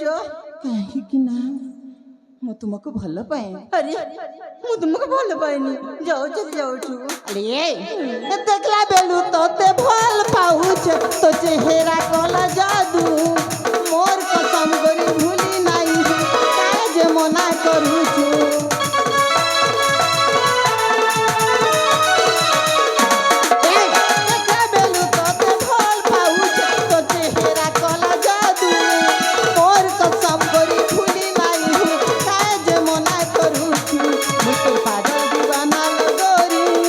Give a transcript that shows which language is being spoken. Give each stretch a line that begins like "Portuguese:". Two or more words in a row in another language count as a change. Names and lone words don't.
Odia: କାହିଁକି ନା ମୁଁ ତୁମକୁ ଭଲ ପାଏ अरे ମୁଁ ତୁମକୁ ଭଲ ପାଏନି। ଯାଉ ଚାଲି ଯାଉଛୁ। ଅରେ ଦେଖଲା ବେଲୁ ତୋତେ ଭଲ ପାଉଛ ତୋ ଚେହେରା କଲା ଜାଦୁ ମୋର କସମ କରି ଭୁଲି ନାହିଁ କାହେ ଜେ ମନା କରୁଛୁ ଦେଖଲା ବେଲୁ ତୋତେ ଭଲ ପାଉଛ ତୋ ଚେହେରା କଲା ଜାଦୁ ମୋର କସମ କରି ଭୁଲି ନାହିଁ କାହେ ଜେ ମନା କରୁଛୁ
Hindi: मुझे पागल दीवाना
Odia: ଲଗୋରି